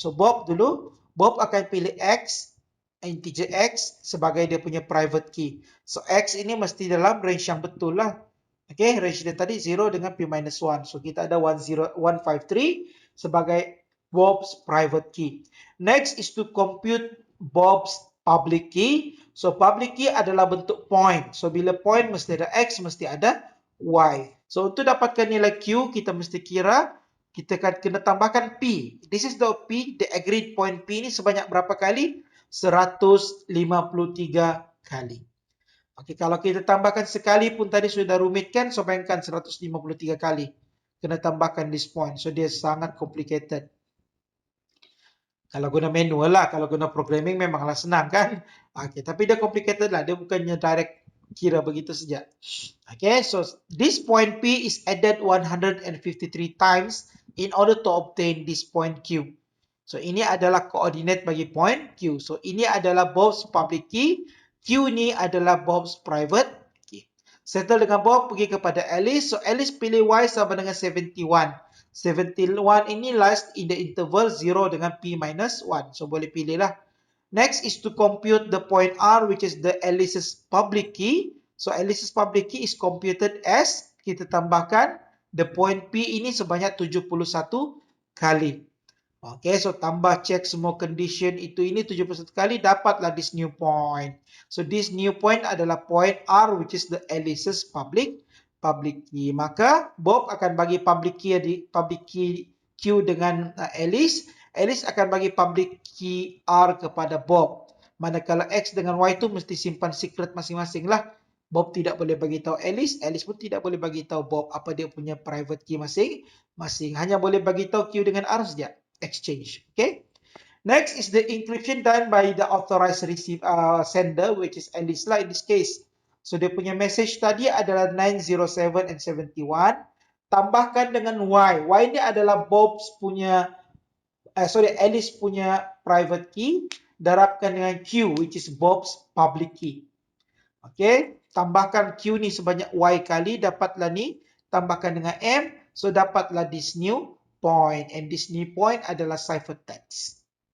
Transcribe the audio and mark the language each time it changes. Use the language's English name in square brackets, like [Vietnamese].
[Malay] So Bob dulu, Bob akan pilih X, integer X sebagai dia punya private key. So X ini mesti dalam range yang betul lah. Okay, range dia tadi 0 dengan P-1. So kita ada 153 sebagai Bob's private key. [English] Next is to compute Bob's public key. [Malay] So public key adalah bentuk point. So bila point mesti ada X, mesti ada Y. So untuk dapatkan nilai Q, kita mesti kira kita akan kena tambahkan P. [English] This is the P, the agreed point P ni [Malay] sebanyak berapa kali? 153 kali. Okey, kalau kita tambahkan sekali pun tadi sudah rumit kan, so bayangkan 153 kali. Kena tambahkan this point. So dia sangat complicated. Kalau guna manual lah, kalau guna programming memanglah senang kan. Okey, tapi dia complicated lah. Dia bukannya direct kira begitu saja. [English] Okay, so this point P is added 153 times in order to obtain this point Q. [Malay] So ini adalah koordinat bagi point Q. So ini adalah Bob's public key. Q ni adalah Bob's private key. Settle dengan Bob, pergi kepada Alice. So Alice pilih Y sama dengan 71. [English] 71 ini lies in the interval 0 dengan P minus 1. [Malay] So boleh pilih lah. [English] Next is to compute the point R, which is the Alice's public key. So Alice's public key is computed as, [Malay] kita tambahkan [English] the point P ini [Malay] sebanyak 71 kali. Okay, so tambah check semua condition itu ini 71 kali, dapatlah this new point. [English] So this new point adalah point R, which is the Alice's public key. [Malay] Maka Bob akan bagi public key Q dengan Alice. Alice akan bagi public key R kepada Bob. Manakala X dengan Y itu mesti simpan secret masing-masing lah. Bob tidak boleh bagi tahu Alice, Alice pun tidak boleh bagi tahu Bob apa dia punya private key masing-masing. Hanya boleh bagi tahu Q dengan R saja. [English] Exchange. Okay. Next is the encryption done by the authorized sender, which is Alice lah in this case. [Malay] So dia punya message tadi adalah 907 and 71. Tambahkan dengan Y. Y ni adalah Bob's punya Alice punya private key, darabkan dengan Q, [English] which is Bob's public key. [Malay] Okay, tambahkan Q ni sebanyak Y kali, dapatlah ni, tambahkan dengan M, so dapatlah [English] this new point, [Malay] and this new point adalah ciphertext.